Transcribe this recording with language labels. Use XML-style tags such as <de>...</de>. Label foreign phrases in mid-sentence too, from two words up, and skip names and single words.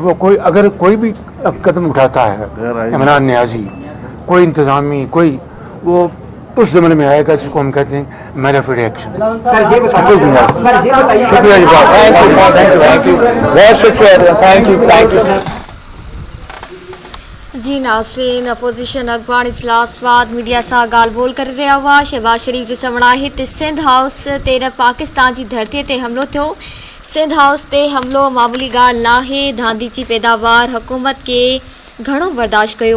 <ur>وہ کوئی اگر کوئی بھی قدم اٹھاتا ہے عمران نیازی, کوئی انتظامی, کوئی وہ اس زمانے میں آئے گا جس کو ہم کہتے ہیں</ur> <en>manifest action.</en> <ur>شکریہ جی, بہت شکریہ,</ur> <en>thank you.</en> <sd>जी नाज़रीन, अपोजिशन अखबार इजलास मीडिया सां ॻाल्हि ॿोल करे रहिया हुआ। शहबाज शरीफ़ जो चवणु आहे त सिंध हाउस ते न पाकिस्तान जी धरतीअ ते हमलो थियो। सिंध हाउस ते हमलो मामूली ॻाल्हि नाहे। धांधी जी पैदावार हुकूमत के घणो बर्दाश्त कयो।</sd>